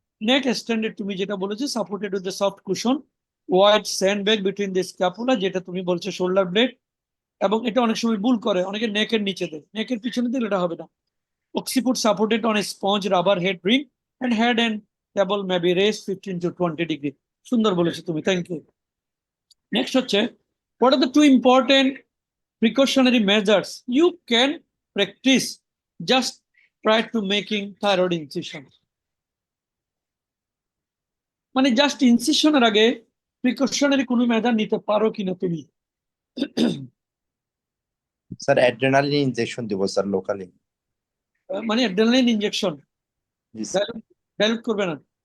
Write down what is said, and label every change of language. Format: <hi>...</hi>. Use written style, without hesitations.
<en>neck extended</en> <bn>তুমি যেটা বলেছো,</bn> <en>supported with the soft cushion, wide sandbag between the scapula,</en> <bn>যেটা তুমি বলছো</bn> <en>Shoulder blade.</en> <bn>এবং এটা অনেক সময় ভুল করে, অনেকে নেকের নিচে দেয়, নেকের পিছনে দিলে এটা হবে না।</bn> <en>Occiput supported on a sponge rubber head ring and head end table may be raised 15 to 20 degree.</en> <bn>সুন্দর বলেছো তুমি, থ্যাংক ইউ। নেক্সট হচ্ছে,</bn> <en>What are the two important precautionary measures you can practice just prior to making thyroid incision?</en> <bn>মানে just ইনসিশনের আগে precautionary কোনো measure নিতে পারো কিনা তুমি? স্যার অ্যাড্রেনালিন ইনজেকশন দিব স্যার লোকালি। মানে অ্যাড্রেনালিন ইনজেকশন ডাইলুট করবে না?</bn>